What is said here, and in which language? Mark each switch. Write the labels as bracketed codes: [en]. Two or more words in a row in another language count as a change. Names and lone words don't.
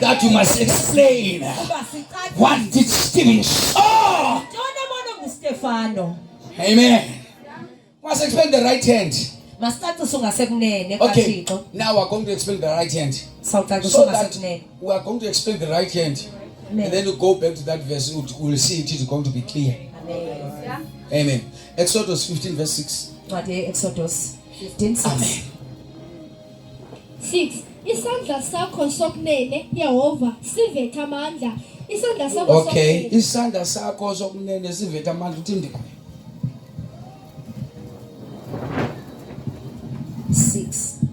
[en] that you must explain. [xh] Kuba sicacisa. [en] What did Stephen saw? [xh] Ntoni ebona nguStefano? Amen. [en] Must explain the right hand. [xh] Masicacisa ungasekunene [en] Okay. [xh] kaThixo. [en] Now we're going to explain the right hand. [xh] Sawucacisa [en] So that [xh] ungasekunene. [en] we are going to explain the right hand. Amen. And then we go back to that verse. We'll see it is going to be clear. Amen. Amen. Exodus 15 verse 6. [xh] Ncwadi Exodus 15:6. Amen. 6 Isandla sakho sokunene Yehova sivethe amandla. Isandla sakho [en] Okay. [xh] sokunene Isandla sakho sokunene sivethe amandla uthini? 6.